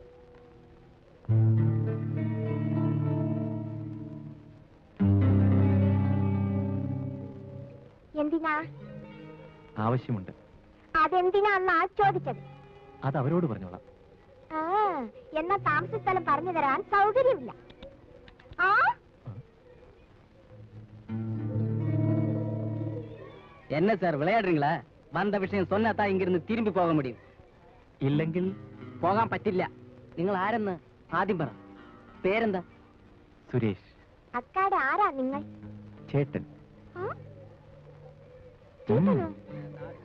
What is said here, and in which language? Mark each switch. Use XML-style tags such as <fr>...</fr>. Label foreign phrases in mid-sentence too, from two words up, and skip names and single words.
<ml>എന്തിനാ? ആവശ്യമുണ്ട്. അതെന്തിനാന്നാ ചോദിച്ചത്? അത് അവരോട് പറഞ്ഞോളാം. എന്നാ താമസ സ്ഥലം പറഞ്ഞു തരാൻ സൗകര്യമില്ല.</ml> <ta>என்ன சார் விளையாடுறீங்களா? வந்த விஷயம் சொன்னாதான் இங்கிருந்து திரும்பி போக முடியும்.</ta> <ml>ഇല്ലെങ്കിൽ പോകാൻ പറ്റില്ല. നിങ്ങൾ ആരെന്ന് ആദ്യം പറ. പേരെന്താ? സുരേഷ്. അക്കാടെ ആരാ നിങ്ങൾ? ചേട്ടൻ.</ml>